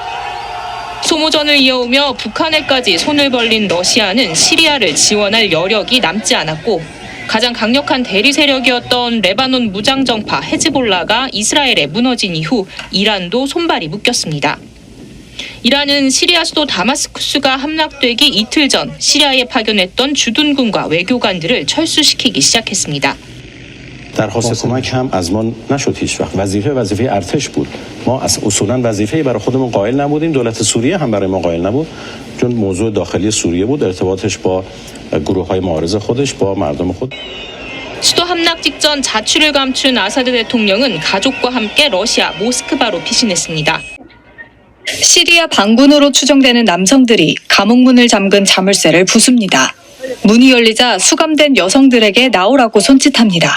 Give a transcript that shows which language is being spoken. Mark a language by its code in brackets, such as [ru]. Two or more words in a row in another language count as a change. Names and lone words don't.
[ko] 소모전을 이어오며 북한에까지 손을 벌린 러시아는 시리아를 지원할 여력이 남지 않았고 가장 강력한 대리 세력이었던 레바논 무장정파 헤즈볼라가 이스라엘에 무너진 이후 이란도 손발이 묶였습니다. 이란은 시리아 수도 다마스쿠스가 함락되기 이틀 전 시리아에 파견했던 주둔군과 외교관들을 철수시키기 시작했습니다. [fa] درخواست کمک هم از ما نشد هیچ وقت. وظیفه ارتش بود. ما اصولا وظیفه‌ای برای خودمون قائل نبودیم. دولت سوریه هم برای ما قائل نبود. چون موضوع داخلی سوریه بود. ارتباطش با گروه‌های معارض خودش با مردم خود. [ko] 수도 함락 직전 자취를 감춘 아사드 대통령은 가족과 함께 러시아 모스크바로 피신했습니다. 시리아 반군으로 추정되는 남성들이 감옥문을 잠근 자물쇠를 부숩니다. 문이 열리자 수감된 여성들에게 나오라고 손짓합니다.